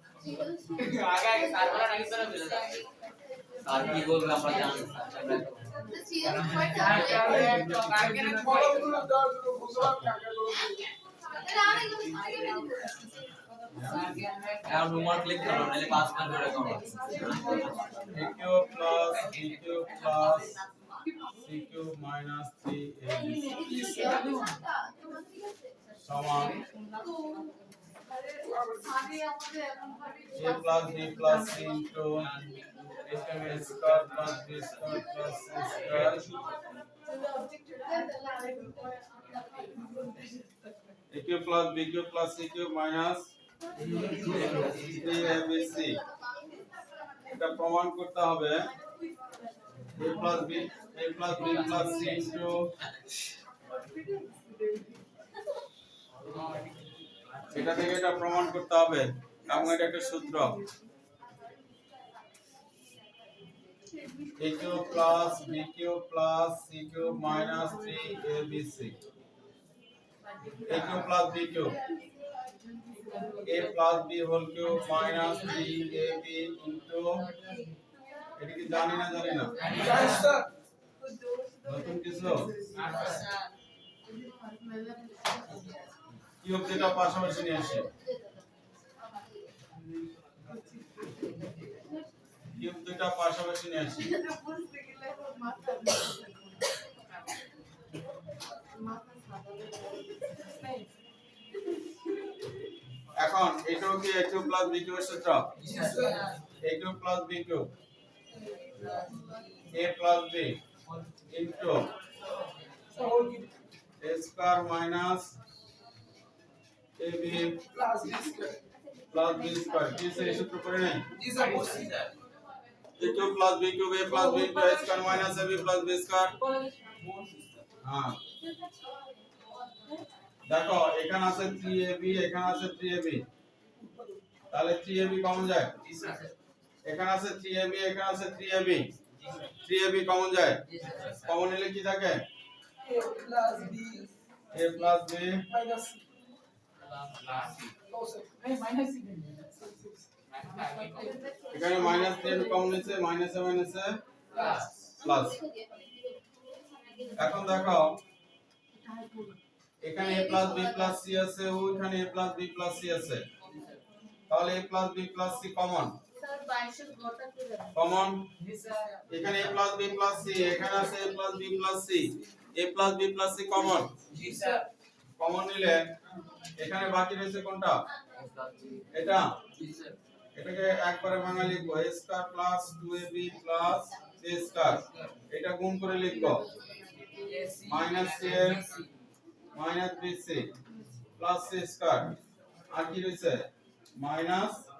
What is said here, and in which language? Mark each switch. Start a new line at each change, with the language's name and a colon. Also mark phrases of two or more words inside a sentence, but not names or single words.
Bangla: আর কি বলবে আমরা জানি আর হোমওয়ার্ক লিখতে হবে, নাহলে পাস না করে কমা।
English: a cube plus b cube plus c cube minus 3ab সমান a plus b plus c into a square plus b square plus c square, a cube plus b cube plus c cube minus 3abc।
Bangla: এটা প্রমাণ করতে হবে
English: a plus b plus c into
Bangla: এটা থেকে এটা প্রমাণ করতে হবে, এবং এটা একটা সূত্র।
English: a a cube plus b cube plus c cube minus 3abc. A cube plus b cube. A plus b whole cube minus 3ab into
Bangla: এটা কি জানি না নতুন কিছু কিউব যেটা পাশাপাশি নিয়ে আসে কিউব দুটো পাশাপাশি নিয়ে আসে এখন এটাও কি
English: a cube plus b cube
Bangla: এর সূত্র
English: a cube plus b cube a plus b into a square minus ab plus b square
Bangla: কি সেই সূত্র করে নেই
English: a cube plus b cube a plus b into a square minus ab plus b square হ্যাঁ
Bangla: দেখো এখানে আছে 3ab এখানে আছে 3ab তাহলে 3ab কমন যায় এখানে আছে 3ab এখানে আছে 3ab 3ab কমন যায় কমন নিলে কি থাকে
English: a plus b
Bangla: এখানে মাইনাস 3 কমন নিচ্ছে মাইনাসে মাইনাসে প্লাস এখন দেখো এখানে
English: a plus b plus c
Bangla: আছে ওইখানে
English: a plus b plus c
Bangla: আছে তাহলে
English: a plus b plus c
Bangla: কমন কমন এখানে
English: a plus b plus c
Bangla: এখানে আছে
English: a plus b plus c a plus b plus c
Bangla: কমন জি স্যার কমন নিলে এখানে বাকি রয়েছে কোনটা এটা জি স্যার এটাকে একবারে ভাঙা লিখবো
English: a square plus 2ab plus c square
Bangla: এটা গুণ করে লিখবো
English: minus c minus bc plus c square
Bangla: আর কি রয়েছে মাইনাস